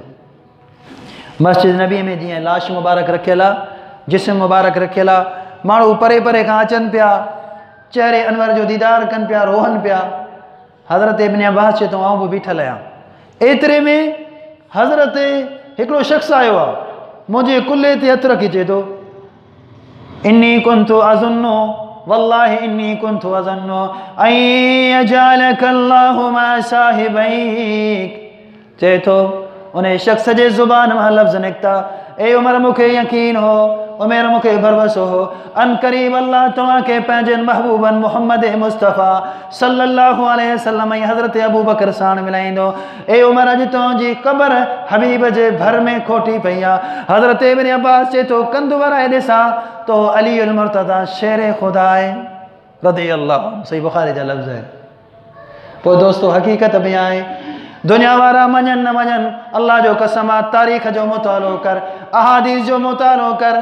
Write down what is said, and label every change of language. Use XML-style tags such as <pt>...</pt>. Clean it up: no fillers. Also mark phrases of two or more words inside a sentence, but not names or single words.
<sd>मस्जिद नबी में जीअं लाश मुबारक रखियल आहे, जिस्म मुबारक रखियल आहे, माण्हू परे परे खां अचनि पिया, चेहरे अनवर जो दीदार कनि पिया, रोहनि पिया। हज़रत इब्न अब्बास चए थो आउं बि बीठल आहियां। एतिरे में हज़रत हिकिड़ो शख़्स आयो आहे, मुंहिंजे कुल्हे ते हथु रखी चए थो</sd> <ar>إني كنت أظن والله إني كنت أظن أن يجعلك الله مع صاحبيك.</ar> <sd>चए थो उन शख़्स जे ज़ुबान मां लफ़्ज़ निकिता ए उमर मूंखे यकीन हो, उमेर मूंखे भरवसो हो</sd> <ar>عن قريب</ar> <sd>अल्लाह तव्हांखे पंहिंजनि महबूबनि मुहम्मद मुस्तफ़ा</sd> <ar>صلى الله عليه وسلم</ar> <sd>ऐं हज़रत अबू बकर साण मिलाईंदो। ए उमर अॼु तुंहिंजी क़बर हबीब जे भर में खोटी पई आहे। हज़रत इब्न अब्बास चए थो कंधु वराए ॾिसां तो अली अल मुर्तज़ा शेर खुदा आहे रज़ियल्लाहु। सही बुख़ारी जा लफ़्ज़ आहिनि। पोइ दोस्तो हक़ीक़त बि आहे, दुनिया वारा मञनि न मञनि, अल्लाह जो कसम आहे तारीख़ जो मुतालो कर, अहादीस जो मुतालो कर।</sd>